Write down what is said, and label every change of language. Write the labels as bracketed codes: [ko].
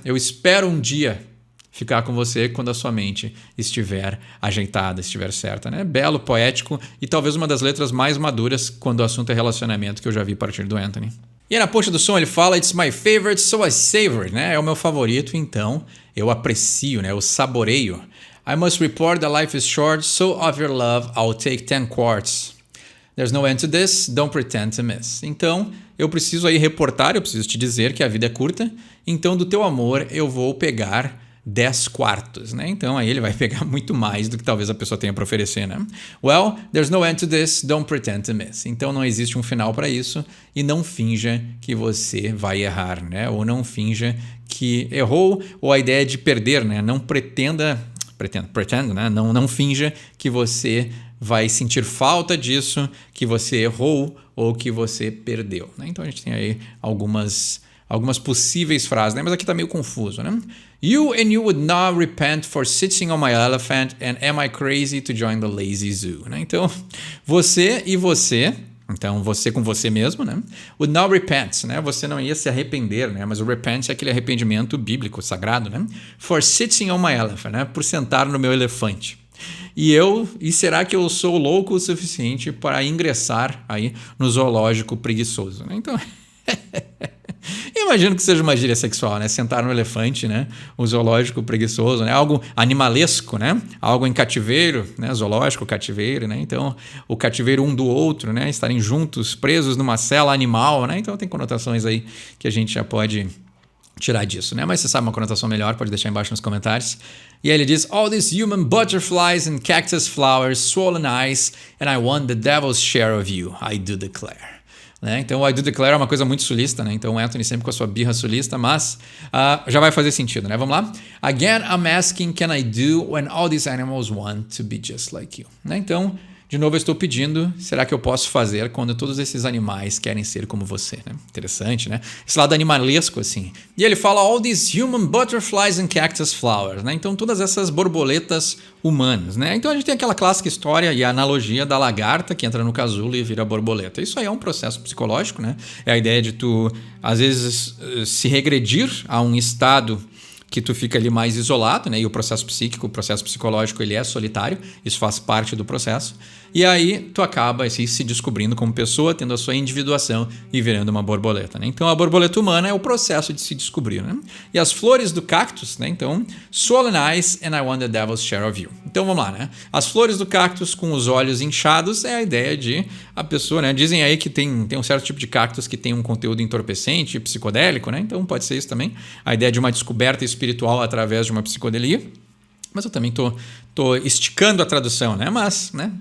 [pt] Eu espero um dia ficar com você quando a sua mente estiver ajeitada, estiver certa, né? Belo, poético e talvez uma das letras mais maduras quando o assunto é relacionamento que eu já vi partir do Anthony. E na ponta do som ele fala, [en] it's my favorite, so I savor it, [pt] né? É o meu favorito, então eu aprecio, né? Eu saboreio. [en] I must report that life is short, so of your love I'll take 10 quarts. There's no end to this, don't pretend to miss. [pt] Então, eu preciso aí reportar, eu preciso te dizer que a vida é curta, então do teu amor eu vou pegar 10 quartos, né? Então aí ele vai pegar muito mais do que talvez a pessoa tenha para oferecer, né? [en] Well, there's no end to this, don't pretend to miss. [pt] Então não existe um final para isso e não finja que você vai errar, né? Ou não finja que errou, ou a ideia de perder, né? Não pretend, né? Não finja que você vai sentir falta disso, que você errou ou que você perdeu, né? Então a gente tem aí algumas possíveis frases, né? Mas aqui tá meio confuso, né? [en] You and you would not repent for sitting on my elephant and am I crazy to join the lazy zoo, né? [pt] Então, você e você, então você com você mesmo, né? [en] Would not repent, [pt] né? Você não ia se arrepender, né? Mas o repent é aquele arrependimento bíblico, sagrado, né? [en] For sitting on my elephant, [pt] né? Por sentar no meu elefante. E será que eu sou louco o suficiente para ingressar aí no zoológico preguiçoso, né? Então... Imagino que seja uma gíria sexual, né? Sentar no elefante, né? O zoológico preguiçoso, né? Algo animalesco, né? Algo em cativeiro, né? Zoológico, cativeiro, né? Então, o cativeiro um do outro, né? Estarem juntos, presos numa cela animal, né? Então, tem conotações aí que a gente já pode tirar disso, né? Mas se sabe uma conotação melhor, pode deixar embaixo nos comentários. E aí ele diz, [en] all these human butterflies and cactus flowers, swollen eyes, and I want the devil's share of you, I do declare. [pt] Né? Então o [en] I do declare [pt] é uma coisa muito sulista, né? Então o Anthony sempre com a sua birra sulista, mas já vai fazer sentido, né? Vamos lá? [en] Again, I'm asking, can I do when all these animals want to be just like you? [pt] Né? Então, de novo eu estou pedindo, será que eu posso fazer quando todos esses animais querem ser como você? Né? Interessante, né? Esse lado animalesco, assim. E ele fala, [en] all these human butterflies and cactus flowers, [pt] né? Então todas essas borboletas humanas, né? Então a gente tem aquela clássica história e a analogia da lagarta que entra no casulo e vira borboleta. Isso aí é um processo psicológico, né? É a ideia de tu, às vezes, se regredir a um estado que tu fica ali mais isolado, né? E o processo psíquico, o processo psicológico, ele é solitário, isso faz parte do processo. E aí tu acaba assim, se descobrindo como pessoa, tendo a sua individuação e virando uma borboleta, né? Então a borboleta humana é o processo de se descobrir, né? E as flores do cactus, né? [en] Então, swollen eyes and I want the devil's share of you. [pt] Então vamos lá, né? As flores do cactus com os olhos inchados é a ideia de a pessoa, né? Dizem aí que tem um certo tipo de cactus que tem um conteúdo entorpecente, psicodélico, né? Então pode ser isso também. A ideia de uma descoberta espiritual através de uma psicodelia. Mas eu também tô esticando a tradução, né? Mas, né?